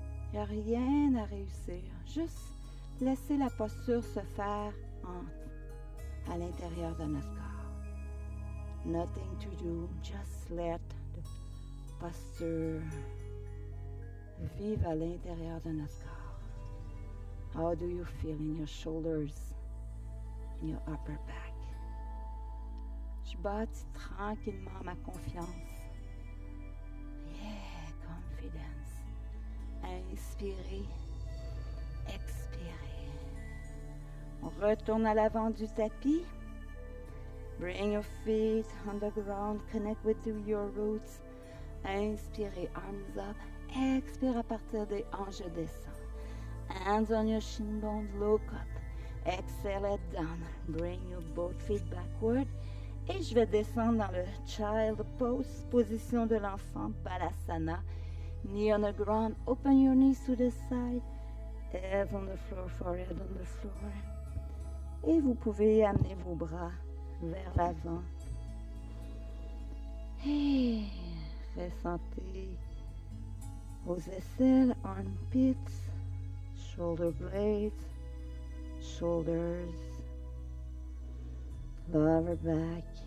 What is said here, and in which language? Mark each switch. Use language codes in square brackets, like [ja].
[fr] Il n'y a rien à réussir. Juste laisser la posture se faire à l'intérieur de notre corps. [en] Nothing to do. Just let the posture [fr] vivre à l'intérieur de notre corps. [en] How do you feel in your shoulders, in your upper back? [fr] Je bâtis tranquillement ma confiance. [en] Yeah, confidence. [fr] Inspirez, expirez. On retourne à l'avant du tapis. [en] Bring your feet on the ground. Connect with your roots. [fr] Inspirez, [en] arms up. [fr] Expire à partir des hanches, je descends. [en] Hands on your shin bones, look up. Exhale, head down. Bring your both feet backward. [fr] Et je vais descendre dans le child pose, position de l'enfant, balasana. [en] Knee on the ground, open your knees to the side. Head on the floor, forehead on the floor. [fr] Et vous pouvez amener vos bras vers l'avant. Et ressentez vos aisselles, [en] armpits, shoulder blades, shoulders, lower back.